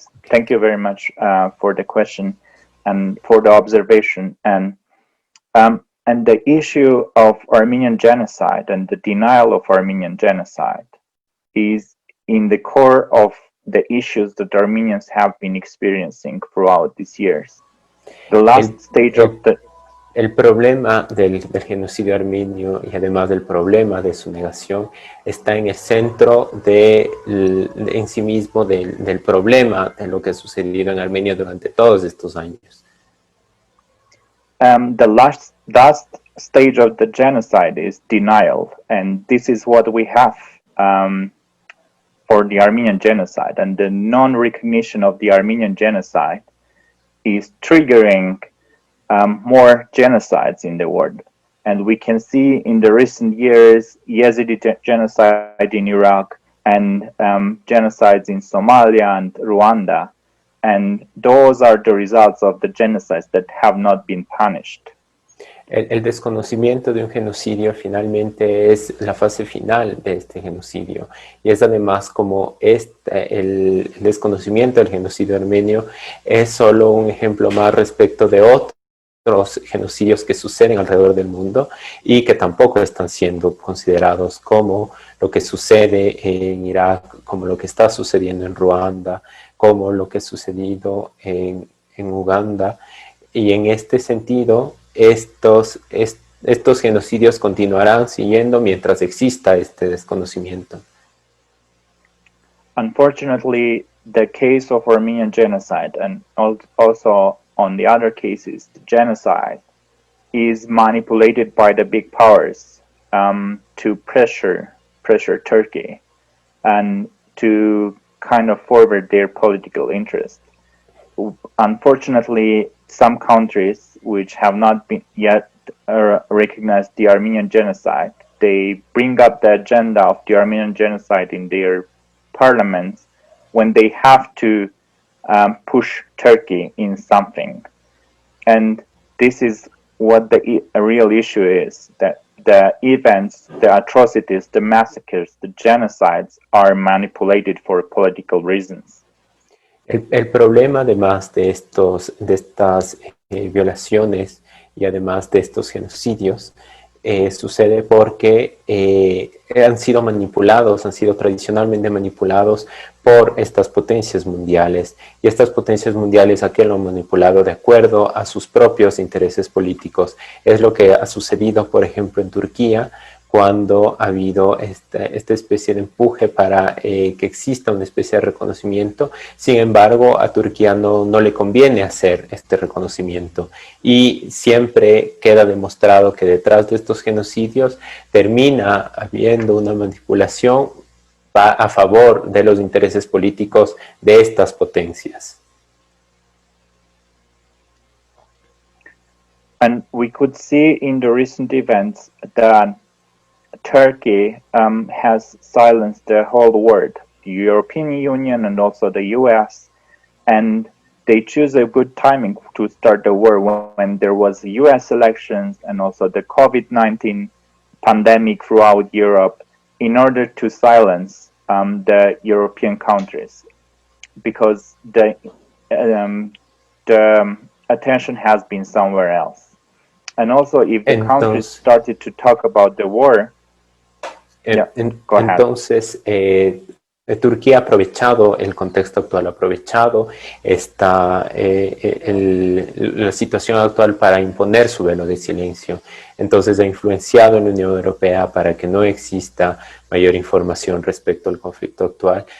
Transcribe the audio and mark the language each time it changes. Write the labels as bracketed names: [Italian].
[English] Thank you very much for the question and for the observation. And the issue of Armenian genocide and the denial of Armenian genocide is in the core of the issues that Armenians have been experiencing throughout these years. The last stage of the... [Spanish] El problema del genocidio armenio, y además del problema de su negación, está en el centro en sí mismo del problema de lo que ha sucedido en Armenia durante todos estos años. [English] The last stage of the genocide is denial, and this is what we have for the Armenian genocide, and the non-recognition of the Armenian genocide is triggering more genocides in the world. And we can see in the recent years Yazidi genocide in Iraq and genocides in Somalia and Rwanda, and those are the results of the genocides that have not been punished. [Spanish] El desconocimiento de un genocidio finalmente es la fase final de este genocidio, y es además como el desconocimiento del genocidio armenio es solo un ejemplo más respecto de otros genocidios que suceden alrededor del mundo y que tampoco están siendo considerados, como lo que sucede en Irak, como lo que está sucediendo en Ruanda, como lo que ha sucedido en Uganda. Y en este sentido, estos genocidios continuarán siguiendo mientras exista este desconocimiento. [English] Unfortunately, the case of Armenian genocide and also on the other cases, the genocide is manipulated by the big powers to pressure Turkey and to kind of forward their political interest. Unfortunately, some countries which have not been yet recognized the Armenian genocide, they bring up the agenda of the Armenian genocide in their parliaments when they have to push Turkey in something. And this is what the real issue is, that the events, the atrocities, the massacres, the genocides are manipulated for political reasons. [Spanish] El problema, además de estas violaciones y además de estos genocidios, sucede porque han sido manipulados, han sido tradicionalmente manipulados por estas potencias mundiales. Y estas potencias mundiales, ¿a qué lo han manipulado? De acuerdo a sus propios intereses políticos. Es lo que ha sucedido, por ejemplo, en Turquía, cuando ha habido esta especie de empuje para que exista una especie de reconocimiento. Sin embargo, a Turquía no le conviene hacer este reconocimiento, y siempre queda demostrado que detrás de estos genocidios termina habiendo una manipulación a favor de los intereses políticos de estas potencias. [English] And we could see in the recent events that Turkey has silenced the whole world, the European Union and also the US, and they choose a good timing to start the war when there was US elections and also the COVID-19 pandemic throughout Europe in order to silence the European countries, because the attention has been somewhere else. And also if the countries started to talk about the war, [Spanish] entonces, Turquía ha aprovechado el contexto actual, ha aprovechado la situación actual para imponer su velo de silencio. Entonces ha influenciado en la Unión Europea para que no exista mayor información respecto al conflicto actual.